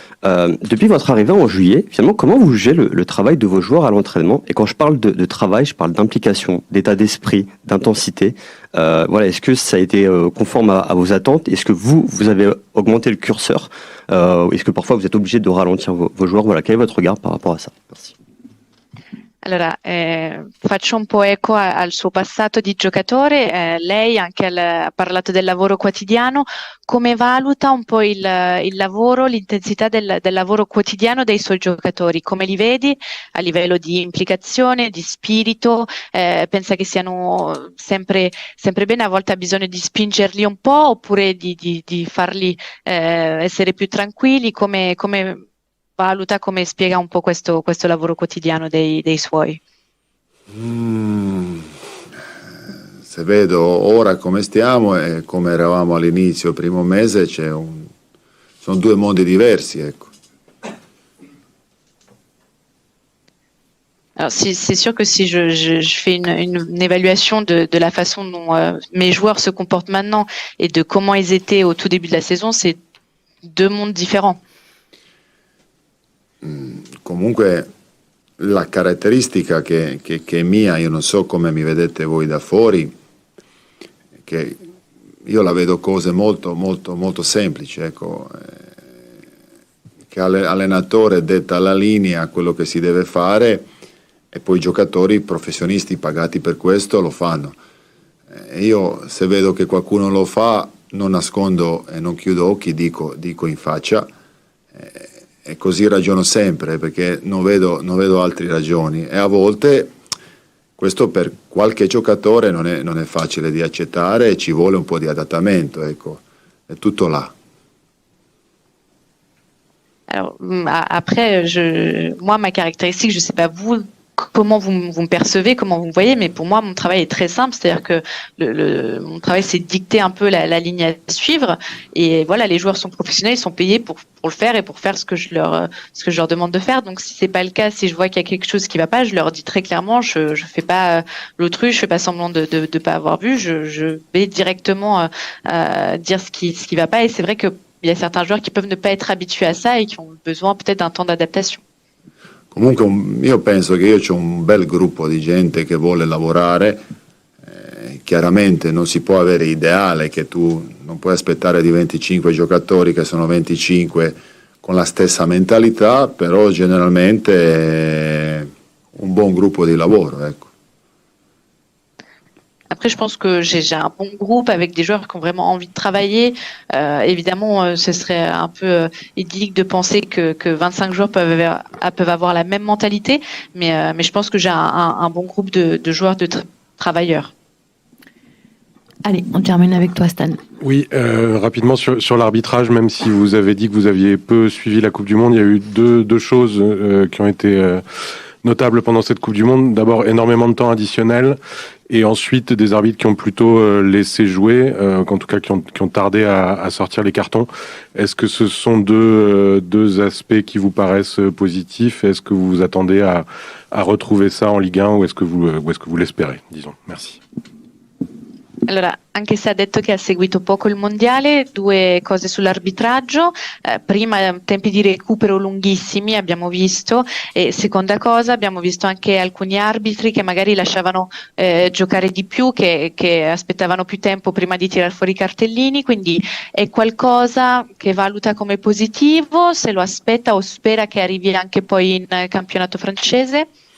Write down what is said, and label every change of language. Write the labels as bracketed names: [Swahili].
[French] Depuis votre arrivée en juillet, finalement, comment vous jugez le travail de vos joueurs à l'entraînement? Et quand je parle de travail, je parle d'implication, d'état d'esprit, d'intensité. Est-ce que ça a été conforme à vos attentes? Est-ce que vous avez augmenté le curseur? Est-ce que parfois vous êtes obligé de ralentir vos joueurs? Quel est votre regard par rapport à ça? Merci. [Italian] Allora, faccio un po' eco al suo passato di giocatore. Lei anche ha parlato del lavoro quotidiano. Come valuta un po' il lavoro, l'intensità del lavoro quotidiano dei suoi giocatori? Come li vedi a livello di implicazione, di spirito? Pensa che siano sempre bene? A volte ha bisogno di spingerli un po' oppure di farli essere più tranquilli? Come valuta, come spiega un po' questo lavoro quotidiano dei suoi? Se vedo ora come stiamo e come eravamo all'inizio, primo mese, sono 2 mondi diversi, ecco. [French] Alors, c'est sûr que si je fais une évaluation de la façon dont mes joueurs se comportent maintenant et de comment ils étaient au tout début de la saison, c'est 2 mondes différents. [Italian] Comunque la caratteristica che è mia, io non so come mi vedete voi da fuori, che io la vedo cose molto molto molto semplici, ecco, che allenatore detta la linea, quello che si deve fare e poi i giocatori professionisti pagati per questo lo fanno. Io se vedo che qualcuno lo fa non nascondo e non chiudo occhi, dico in faccia. E così ragiono sempre perché non vedo altre ragioni e a volte questo per qualche giocatore non è facile di accettare e ci vuole un po' di adattamento, ecco, è tutto là. [French] Alors après, moi ma caractéristique, je sais pas vous comment vous me percevez, comment vous me voyez, mais pour moi mon travail est très simple, c'est-à-dire que mon travail c'est de dicter un peu la ligne à suivre et voilà, les joueurs sont professionnels, ils sont payés pour le faire et pour faire ce que je leur demande de faire. Donc si c'est pas le cas, si je vois qu'il y a quelque chose qui va pas, je leur dis très clairement, je fais pas l'autruche, je fais pas semblant de pas avoir vu, je vais directement dire ce qui va pas et c'est vrai que il y a certains joueurs qui peuvent ne pas être habitués à ça et qui ont besoin peut-être d'un temps d'adaptation. [Italian] Comunque io penso che io ho un bel gruppo di gente che vuole lavorare, chiaramente non si può avere ideale che tu non puoi aspettare di 25 giocatori che sono 25 con la stessa mentalità, però generalmente è un buon gruppo di lavoro, ecco. [French] Après, je pense que j'ai un bon groupe avec des joueurs qui ont vraiment envie de travailler. Évidemment, ce serait un peu idyllique de penser que 25 joueurs peuvent avoir la même mentalité, mais je pense que j'ai un bon groupe de joueurs, de travailleurs. Allez, on termine avec toi, Stan. Oui, rapidement sur l'arbitrage, même si vous avez dit que vous aviez peu suivi la Coupe du Monde, il y a eu deux choses qui ont été notables pendant cette Coupe du Monde. D'abord, énormément de temps additionnel, et ensuite des arbitres qui ont plutôt laissé jouer, en tout cas qui ont tardé à sortir les cartons. Est-ce que ce sont deux aspects qui vous paraissent positifs? Est-ce que vous vous attendez à retrouver ça en Ligue 1 ou est-ce que vous l'espérez, disons? Merci. [Italian] Allora, anche se ha detto che ha seguito poco il mondiale, 2 cose sull'arbitraggio. Prima, tempi di recupero lunghissimi abbiamo visto, e seconda cosa, abbiamo visto anche alcuni arbitri che magari lasciavano giocare di più, che aspettavano più tempo prima di tirar fuori i cartellini, quindi è qualcosa che valuta come positivo, se lo aspetta o spera che arrivi anche poi in campionato francese?